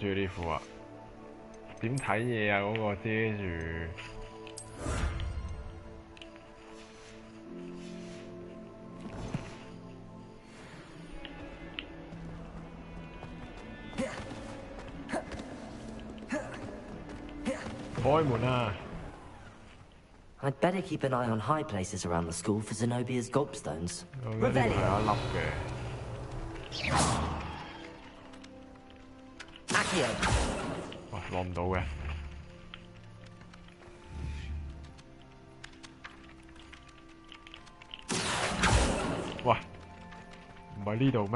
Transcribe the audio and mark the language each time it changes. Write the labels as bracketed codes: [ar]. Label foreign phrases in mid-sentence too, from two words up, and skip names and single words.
[yue] 着呢褲啊，點睇嘢啊？嗰個遮住，開門啊！ [en] I'd better keep an eye on high places around the school for Zenobia's gobstones. [yue] 呢度有一粒嘅。哇，攞唔到嘅。喂，唔係呢度咩？